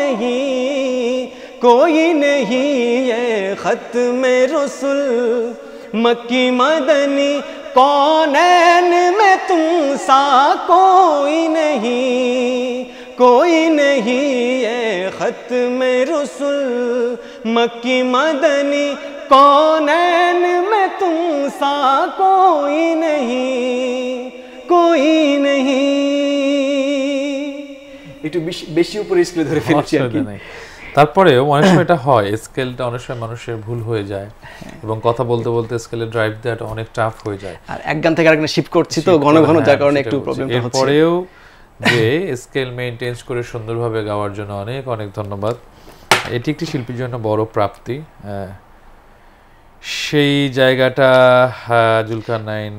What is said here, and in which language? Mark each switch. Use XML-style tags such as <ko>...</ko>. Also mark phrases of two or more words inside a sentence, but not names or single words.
<ur>نہیں اے ختم رسول مکی مدنی کونین میں تم سا کوئی نہیں اے ختم رسول مکی مدنی کونین میں تم سا کوئی نہیں</ur> <bn>একটু বেশি উপরে স্কেলে ধরে ফেলেছি আর কি তারপরেও অনেক সময় এটা হয় স্কেলটা অনেক সময় মানুষের ভুল হয়ে যায় এবং কথা বলতে বলতে স্কেলে ড্রাইভ দেওয়াটা অনেক টাফ হয়ে যায় আর এক গান থেকে আরেকটা শিফট করছি তো ঘন ঘন যার কারণে একটু প্রবলেম হচ্ছে এরপরেও যে স্কেল মেইনটেইন করে সুন্দরভাবে গাওয়ার জন্য অনেক অনেক ধন্যবাদ এটি একটি শিল্পীর জন্য বড় প্রাপ্তি সেই জায়গাটা জুলকারনাইন</bn>